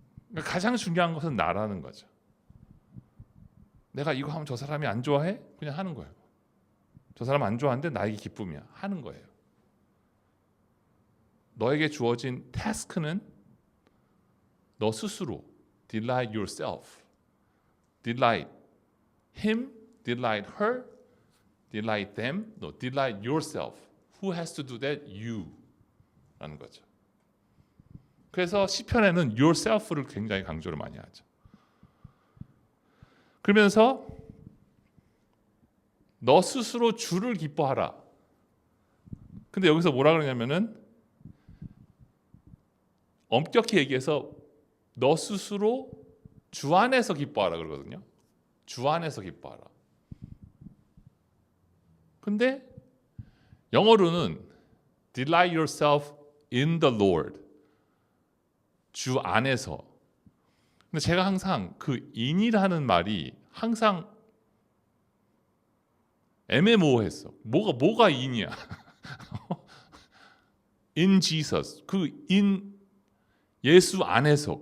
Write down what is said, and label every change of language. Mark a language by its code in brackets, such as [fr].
[ko] 그러니까 가장 중요한 것은 나라는 거죠. 내가 이거 하면 저 사람이 안 좋아해? 그냥 하는 거예요. 저 사람 안 좋아하는데 나에게 기쁨이야. 하는 거예요. 너에게 주어진 태스크는 너 스스로 [en] delight yourself, delight him delight her, delight them, no, delight yourself. Who has to do that? You. [ko] 라는 거죠. 그래서 시편에는 yourself를 굉장히 강조를 많이 하죠. 그러면서 너 스스로 주를 기뻐하라. 근데 여기서 뭐라 그러냐면은 엄격히 얘기해서 너 스스로 주 안에서 기뻐하라 그러거든요. 주 안에서 기뻐하라. 근데 영어로는 [en] delight yourself in the Lord. [ko] 주 안에서. 근데 제가 항상 그 in이라는 말이 항상 애매모호했어. 뭐가 in이야? [en] in Jesus. [ko] 그 in 예수 안에서.